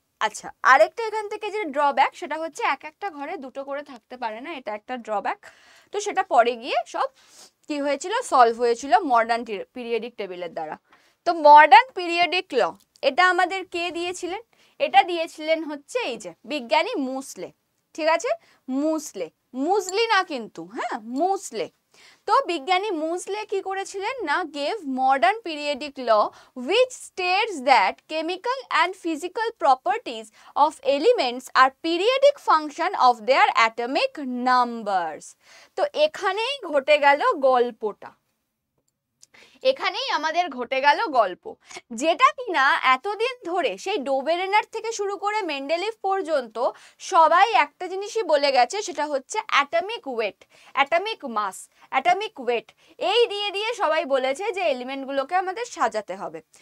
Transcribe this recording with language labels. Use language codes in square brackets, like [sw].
[bn] আচ্ছা, আরেকটা এখান থেকে যে ড্রব্যাক, সেটা হচ্ছে এক একটা ঘরে দুটো করে থাকতে পারে না, এটা একটা ড্রব্যাক। তো সেটা পরে গিয়ে সব কি হয়েছিল, সলভ হয়েছিল মডার্ন পিরিয়ডিক টেবিলের দ্বারা। তো মডার্ন পিরিয়ডিক ল এটা আমাদের কে দিয়েছিলেন, এটা দিয়েছিলেন হচ্ছে এই যে বিজ্ঞানী মুসলে। ঠিক আছে, মুসলে, মুসলি না কিন্তু, হ্যাঁ মুসলে। তো বিজ্ঞানী মুসলে কি করেছিলেন না, [en] Gave modern periodic law which states that chemical and physical properties of elements are periodic function of their atomic numbers। [bn] তো এখানেই ঘটে গেল গল্পটা, এখানেই আমাদের ঘটে গেল গল্প, যেটা কিনা এতদিন ধরে সেই ডোবেরেনার থেকে শুরু করে মেন্ডেলিভ পর্যন্ত সবাই একটা জিনিসই বলে গেছে, সেটা হচ্ছে অ্যাটমিক ওয়েট, অ্যাটমিক মাস, অ্যাটমিক ওয়েট, এই দিয়ে দিয়ে সবাই বলেছে যে এলিমেন্টগুলোকে আমাদের সাজাতে হবে।